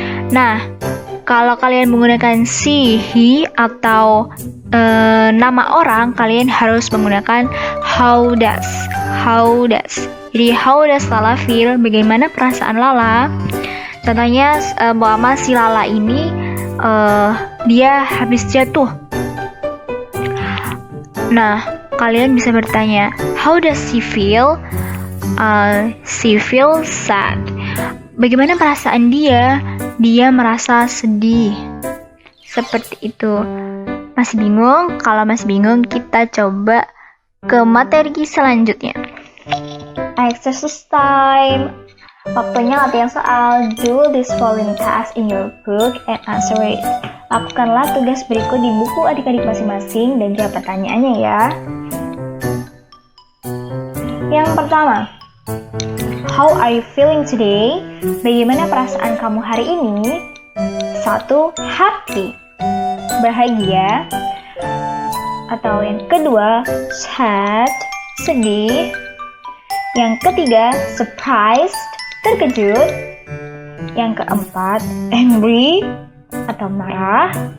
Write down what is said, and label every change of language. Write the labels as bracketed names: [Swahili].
[Indonesian] Nah, kalau kalian menggunakan she, he, atau nama orang, kalian harus menggunakan [English] how does. How does. [Indonesian] Jadi [English] how does Lala feel? [Indonesian] Bagaimana perasaan Lala? Contohnya bahwa si Lala ini dia habis jatuh. Nah, kalian bisa bertanya, [English] how does she feel? She feels sad. [Indonesian] Bagaimana perasaan dia? Dia merasa sedih. Seperti itu. Masih bingung? Kalau masih bingung, kita coba ke materi selanjutnya. [English] Exercise time. [Indonesian] Waktunya latihan soal. [English] Do this following task in your book and answer it. [Indonesian] Lakukanlah tugas berikut di buku adik-adik masing-masing dan jawab pertanyaannya ya. Yang pertama, [English] how are you feeling today? [Indonesian] Bagaimana perasaan kamu hari ini? 1. Happy, bahagia. Atau yang kedua, sad, sedih. Yang ketiga, surprised, terkejut. Yang keempat, angry atau marah.